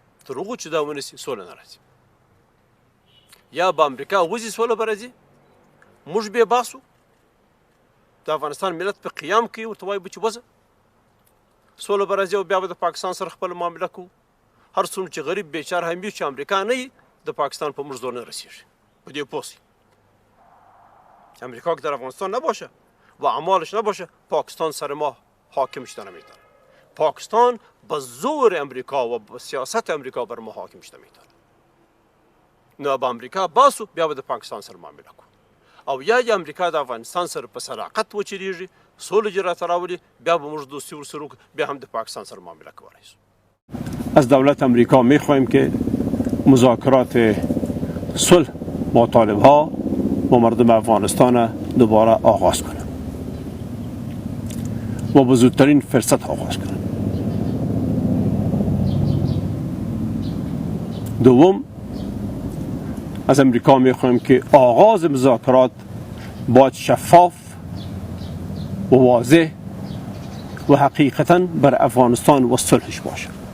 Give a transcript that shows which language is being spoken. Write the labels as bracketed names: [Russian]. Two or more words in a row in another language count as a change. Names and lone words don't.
[Pashto] تر هغو چې دا ونیسي سوله نه راځي. یا به امریکا وځي سوله به راځي، موږ بې باسو، د افغانستان ملت په قیام کوي، ورته وایو چې وځه سوله به راځي، او بیا به د پاکستان سره خپله معامله کوو. هر څومره چې غریب بیچاره هم وي چې امریکا نه وي، د پاکستان په موږ زور نه رسیږي. په دې پوه شئ [Persian] که امریکا که در افغانستان نباشه و اعمالش نباشه، پاکستان سر ما حاکم شده نمیتونه. پاکستان به زور امریکا و به سیاست امریکا بر ما حاکم شده میتونه. [Pashto] نه به امریکا باسو، بیا به د پاکستان سره معامله کو، او یا امریکا د افغانستان سره په صداقت وچریږي، سوله جې راته راولي، بیا به موږ دوستي ورسره وکړو، بیا هم د پاکستان سره معامله کولی شو. [Persian] از دولت امریکا میخواهیم که مذاکرات صلح با طالبها و مردم افغانستان دوباره آغاز کنه و به زودترین فرصت آغاز کنه. دوم، از امریکا میخواهیم که آغاز مذاکرات باید شفاف و واضح و حقیقتاً بر افغانستان و صلحش باشه.